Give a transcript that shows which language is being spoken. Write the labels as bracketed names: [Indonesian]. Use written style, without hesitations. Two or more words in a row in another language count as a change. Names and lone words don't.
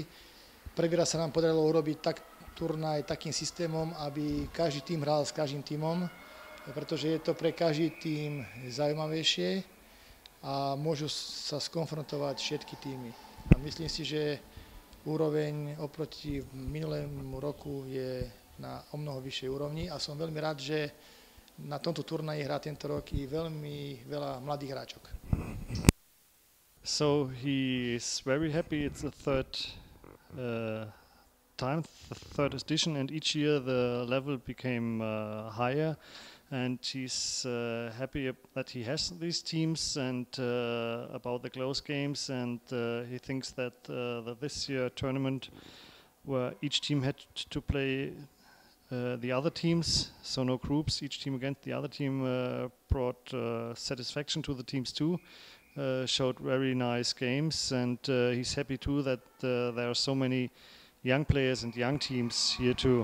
[Slovak] Prvý raz sa nám podarilo urobiť turnaj takým systémom, aby každý tým hral s každým týmom, pretože je to pre každý tým zaujímavejšie a môžu sa skonfrontovať všetky týmy. A myslím si, že úroveň oproti minulému roku je na omnoho vyššej úrovni a som veľmi rád, že na tomto turnaji hrá tento rok i veľmi veľa mladých hráčok. [English] So he is very happy. It's the third time, the third edition, and each year the level became higher. And he's happy that he has these teams and about the close games, and he thinks that this year tournament where each team had to play the other teams, so no groups, each team against the other team, brought satisfaction to the teams too, showed very nice games, and he's happy too that there are so many young players and young teams here too.